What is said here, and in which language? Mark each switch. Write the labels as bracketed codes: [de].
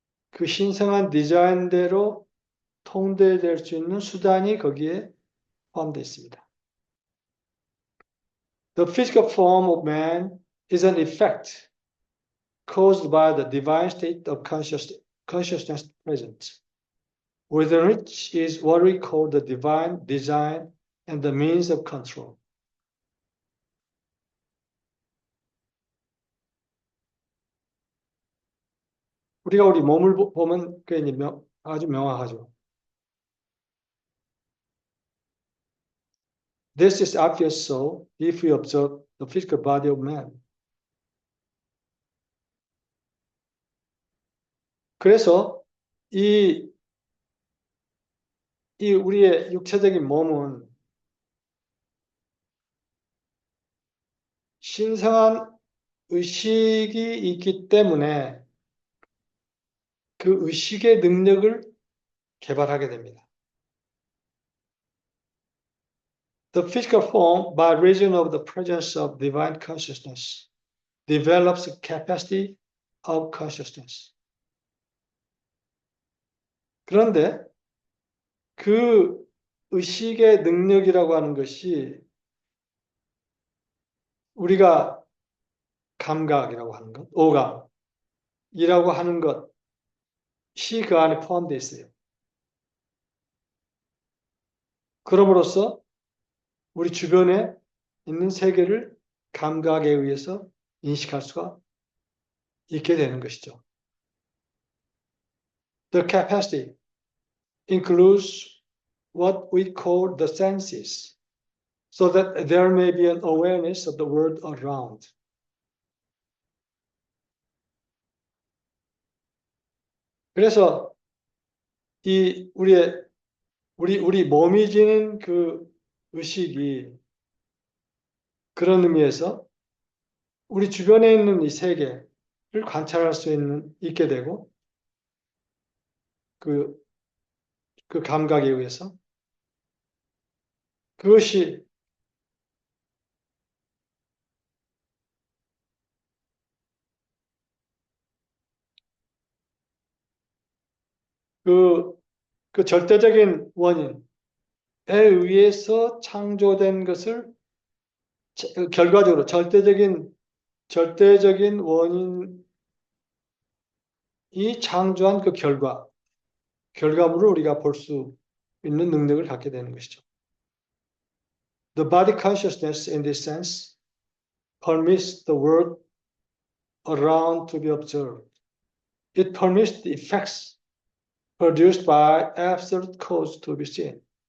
[ko] 그 신성한 디자인대로 통제될 수 있는 수단이 거기에 포함되어 있습니다. [en] The physical form of man is an effect caused by the divine state of consciousness present, within which is what we call the divine design and the means of control. [ko] 우리가 우리 몸을 보면 아주 명확하죠. [en] This is obvious so if we observe the physical body of man. [ko] 그래서 이 우리의 육체적인 몸은 신성한 의식이 있기 때문에 그 의식의 능력을 개발하게 됩니다. [en] The physical form, by reason of the presence of divine consciousness, develops a capacity of consciousness. [ko] 그런데 그 의식의 능력이라고 하는 것이 우리가 감각이라고 하는 것, 오감이라고 하는 것이 그 안에 포함되어 있어요. 그럼으로써 우리 주변에 있는 세계를 감각에 의해서 인식할 수가 있게 되는 것이죠. [en] The capacity includes what we call the senses, so that there may be an awareness of the world around. [ko] 그래서 우리 몸이 지닌 그 의식이 그런 의미에서 우리 주변에 있는 이 세계를 관찰할 수 있게 되고 그 감각에 의해서 그것이 그 절대적인 원인에 의해서 창조된 것을 결과적으로 절대적인 원인이 창조한 그 결과물을 우리가 볼 수 있는 능력을 갖게 되는 것이죠. [en] The body consciousness in this sense permits the world around to be observed. It permits the effects produced by absolute cause to be seen.